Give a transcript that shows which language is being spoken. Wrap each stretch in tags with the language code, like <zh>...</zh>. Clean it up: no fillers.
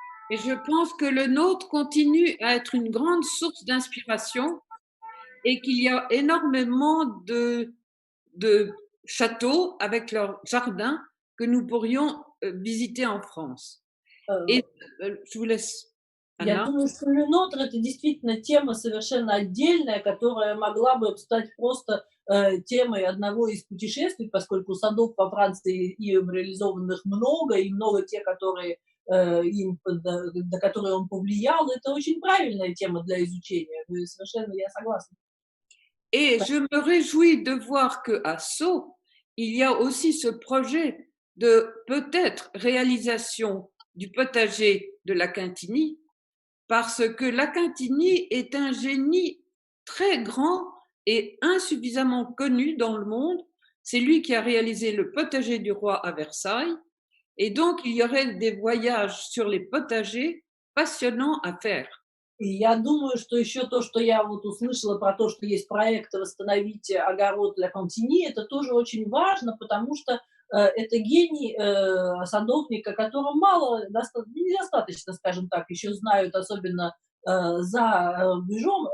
<fr>Et je pense que le nôtre continue à être une grande source d'inspiration et qu'il y a énormément de châteaux avec leurs jardins que nous pourrions visiter en France. Et je vous laisse, Anna.</fr> <ru>Я думаю, что Ленотр — это действительно тема совершенно отдельная, которая могла бы стать просто темой одного из путешествий, поскольку садов по Франции им реализованных много, и много тех, которые на которые он повлиял, это очень правильная тема для изучения. Совершенно я согласна.</ru> <fr>Et je me réjouis de voir qu'à Sceaux, il y a aussi ce projet de peut-être réalisation du potager de la Quintigny, parce que la Quintigny est un génie très grand et insuffisamment connu dans le monde. C'est lui qui a réalisé le potager du roi à Versailles. Et donc, il y aurait des voyages sur les potagers passionnants à faire.</fr> <ru>И я думаю, что еще то, что я вот услышала про то, что есть проект восстановить огород для Кантини, это тоже очень важно, потому что это гений садовника, которого недостаточно, скажем так, еще знают, особенно за рубежом.</ru>